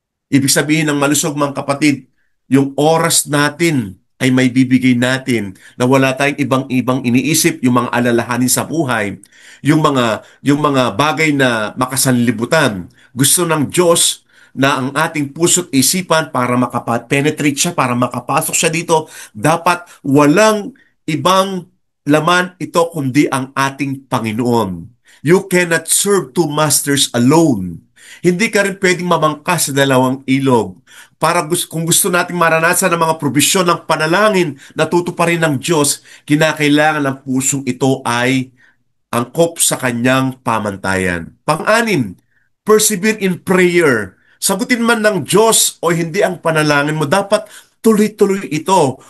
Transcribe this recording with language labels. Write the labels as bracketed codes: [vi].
[tl] Ibig sabihin ng malusog mga kapatid, yung oras natin ay may bibigay natin na wala tayong ibang-ibang iniisip, yung mga alalahanin sa buhay, yung mga bagay na makasanlibutan. Gusto ng Diyos na ang ating puso't isipan para makapenetrate siya, para makapasok siya dito, dapat walang ibang laman ito kundi ang ating Panginoon. [en] You cannot serve two masters alone. [tl] Hindi ka rin pwedeng mamangkas sa dalawang ilog. Kung gusto nating maranasan ang mga probisyon ng panalangin na tutuparin ng Diyos, kinakailangan ng pusong ito ay angkop sa kanyang pamantayan. Pang-anim, [en] persevere in prayer. [tl] Sagutin man ng Diyos o hindi ang panalangin mo, dapat tuloy-tuloy ito.